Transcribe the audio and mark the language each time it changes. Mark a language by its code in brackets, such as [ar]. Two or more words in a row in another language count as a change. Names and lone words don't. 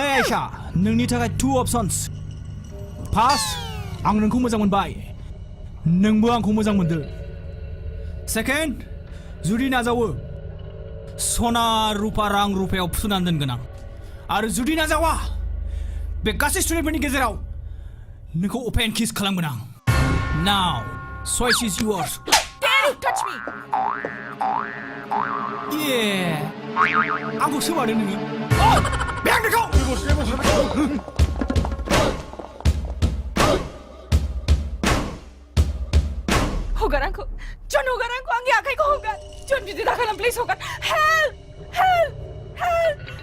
[brx] आयशा नोंनि थाखाय [en] 2 options first [brx] आं नोंखौ मोजां मोनबाय नोंबो आंखौ मोजां मोनदो सेकेन्ड जुदि नाजावो सना रुपा रां रुपायाव फुनानै दोनगोन आं आरो जुदि नाजावा बे गासै स्टुडेन्टफोरनि गेजेराव नोंखौ [en] open kiss [brx] खालामगोन आं [en] now choice is yours touch me [brx] आंखौ सोबादों नोङो बे आंनिखौ हगार आंखौ जन हगार आंखौ आंनि आखाइखौ हगार जन बिदि दाखालाम प्लिज हगार [en] help help help